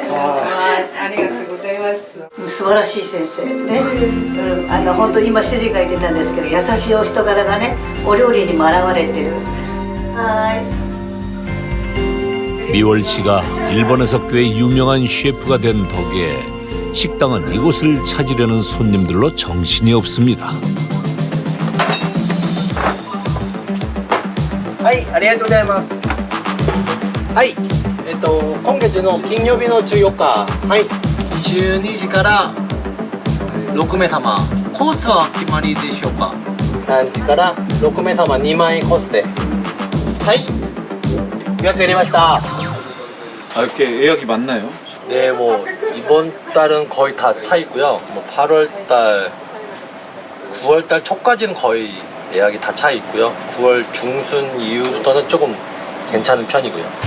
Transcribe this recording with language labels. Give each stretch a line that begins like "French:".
Japanese: 아, 素晴らしい先生ね、本当今主人が言ってたんですけど優しいお人柄がねお料理にも表れてる。はい。
Korean: 미월 씨가 일본에서 꽤 유명한 셰프가 된 덕에 식당은 이곳을 찾으려는 손님들로 정신이 없습니다.
Japanese: はい、ありがとうございます。はい、今月の金曜日の14日、はい、12時から6名様、コースは決まりでしょうか。ランチから6名様2万円コースで、はい、予約入れました。
Korean: 아, 이렇게 예약이 많나요? 네, 뭐 이번 달은 거의 다 차 있고요. 뭐 8월 달, 9월 달 초까지는 거의 예약이 다 차 있고요. 9월 중순 이후부터는 조금 괜찮은 편이고요.